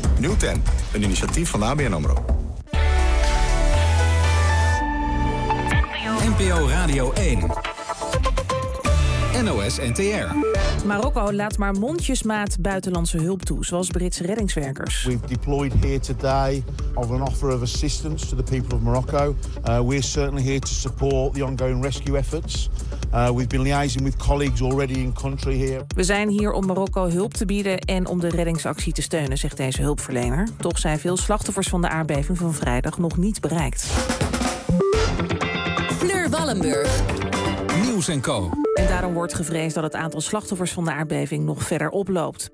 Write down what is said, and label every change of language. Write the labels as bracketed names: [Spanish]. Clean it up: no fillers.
[Dutch] Nuten, een initiatief van ABN AMRO. NPO Radio 1. NOS NTR. Marokko laat maar mondjesmaat buitenlandse hulp toe, zoals Britse reddingswerkers. [English] We've deployed here today of an offer of assistance to the people of Morocco. We're certainly here to support the ongoing rescue efforts. We've been liaising with colleagues already in country here. [Dutch] We zijn hier om Marokko hulp te bieden en om de reddingsactie te steunen, zegt deze hulpverlener. Toch zijn veel slachtoffers van de aardbeving van vrijdag nog niet bereikt. Fleur Wallenburg. Nieuws en Co. En daarom wordt gevreesd dat het aantal slachtoffers van de aardbeving nog verder oploopt.